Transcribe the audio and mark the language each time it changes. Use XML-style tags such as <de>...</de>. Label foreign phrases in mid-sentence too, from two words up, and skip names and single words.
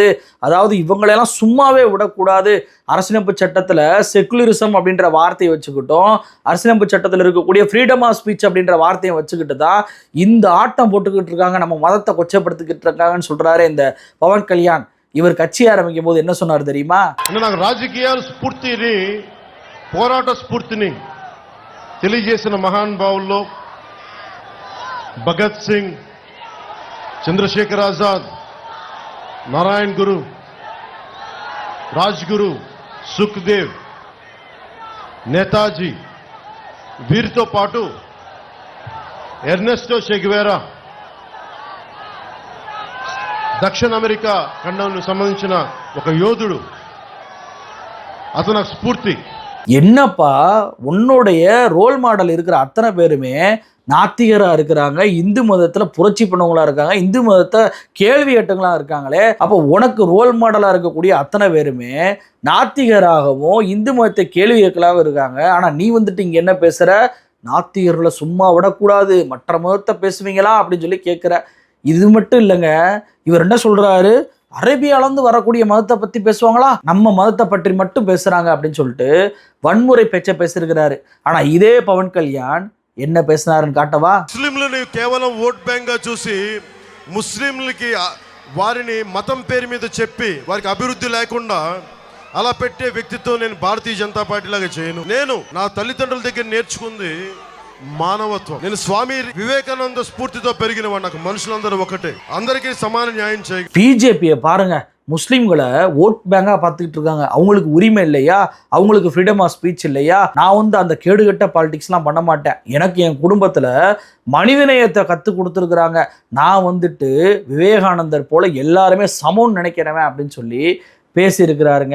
<ta>அதாவது இவங்களெல்லாம் சும்மாவே விடக்கூடாது. அரசியலமைப்பு சட்டத்தில் செக்குலரிசம் அப்படின்ற வார்த்தையை வச்சுக்கிட்டோம், அரசியலமைப்பு சட்டத்தில் இருக்கக்கூடிய</ta> <en>freedom of speech</en> <ta>அப்படின்ற வார்த்தையை வச்சுக்கிட்டு தான் இந்த ஆட்டம் போட்டுக்கிட்டு இருக்காங்க, நம்ம மதத்தை கொச்சப்படுத்திக்கிட்டு இருக்காங்கன்னு சொல்றாரு இந்த பவன் கல்யாண். இவர் கட்சி ஆரம்பிக்கும் போது என்ன சொன்னார் தெரியுமா?</ta> <te>రాజకీయ స్ఫూర్తిని పోరాట స్ఫూర్తిని తెలియజేసిన మహానుభావుల్లో భగత్ సింగ్, చంద్రశేఖర్ ఆజాద్, నారాయణ గురు, రాజ్గురు, సుఖ్దేవ్, నేతాజీ, వీరితో పాటు ఎర్నెస్టో చెగువేరా దక్షిణ అమెరికా ఖండానికి సంబంధించిన ఒక యోధుడు, అతను నాకు స్ఫూర్తి.</te> <ta>என்னப்பா உன்னுடைய</ta> <en>role model</en> <ta>இருக்கிற அத்தனை பேருமே நாத்திகராக இருக்கிறாங்க, இந்து மதத்தில் புரட்சி பண்ணவங்களா இருக்காங்க, இந்து மதத்தை கேள்வி கேட்டவங்களா இருக்காங்களே. அப்போ உனக்கு</ta> <en>role model-ஆக</en> <ta>இருக்கக்கூடிய அத்தனை பேருமே நாத்திகராகவும் இந்து மதத்தை கேள்வி கேட்கலாகவும் இருக்காங்க. ஆனால் நீ வந்துட்டு இங்கே என்ன பேசுகிற? நாத்திகர்களை சும்மா விடக்கூடாது, மற்ற மதத்தை பேசுவீங்களா அப்படின்னு சொல்லி கேட்குற. இது மட்டும் இல்லைங்க, இவர் என்ன சொல்கிறாரு? அரேபியாவிலேருந்து வரக்கூடிய மதத்தை பற்றி பேசுவாங்களா, நம்ம மதத்தை பற்றி மட்டும் பேசுகிறாங்க அப்படின்னு சொல்லிட்டு வன்முறை பேச்சை பேசியிருக்கிறாரு. ஆனால் இதே பவன் கல்யாண் என்ன பேசினாருன்னு காட்டவா?</ta> <te>ముస్లింలని కేవలం</te> <en>vote bank-గా</en> <te>చూసి ముస్లింలకి వారిని మతం పేరు మీద చెప్పి వారికి అభివృద్ధి లేకుండా అలా పెట్టే వ్యక్తితో నేను భారతీయ జనతా పార్టీ లాగా చేయను. నేను నా తల్లిదండ్రుల దగ్గర నేర్చుకుంది మానవత్వం. నేను స్వామి వివేకానంద స్ఫూర్తితో పెరిగిన వాడు. నాకు మనుషులందరూ ఒకటే, అందరికీ సమాన న్యాయం చేయ.</te> <ta>பிஜேபியை பாருங்க, முஸ்லீம்களை</ta> <en>vote bank-ஆ</en> <ta>பார்த்துக்கிட்டு இருக்காங்க. அவங்களுக்கு உரிமை இல்லையா, அவங்களுக்கு</ta> <en>freedom of speech</en> <ta>இல்லையா? நான் வந்து அந்த கேடுகட்ட பாலிடிக்ஸ்லாம் பண்ண மாட்டேன், எனக்கு என் குடும்பத்தில் மனிதநேயத்தை கற்றுக் கொடுத்துருக்குறாங்க, நான் வந்துட்டு விவேகானந்தர் போல எல்லாருமே சமம்னு நினைக்கிறவன் அப்படின்னு சொல்லி பேசியிருக்கிறாருங்க.</ta>